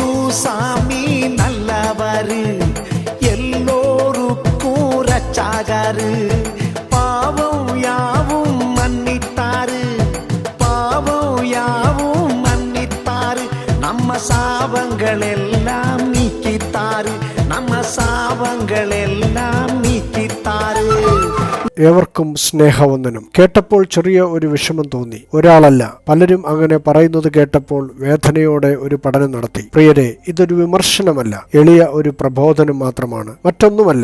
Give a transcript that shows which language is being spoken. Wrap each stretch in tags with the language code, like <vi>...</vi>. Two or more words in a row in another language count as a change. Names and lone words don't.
<ta>சாமி நல்லவரு, எல்லோருக்கும் ரட்சகரு. பாவம் யாவும் மன்னித்தாரு, பாவம் யாவும் மன்னித்தாரு. நம்ம சாபங்கள் எல்லாம் நீக்கித்தாரு, நம்ம சாபங்கள் எல்லாம் நீக்கித்தாரு.</ta> <ml>ഏവർക്കും സ്നേഹവന്ദനം. കേട്ടപ്പോൾ ചെറിയ ഒരു വിഷമം തോന്നി. ഒരാളല്ല, പലരും അങ്ങനെ പറയുന്നത് കേട്ടപ്പോൾ വേദനയോടെ ഒരു പഠനം നടത്തി. പ്രിയരെ, ഇതൊരു വിമർശനമല്ല, എളിയ ഒരു പ്രബോധനം മാത്രമാണ്, മറ്റൊന്നുമല്ല.</ml>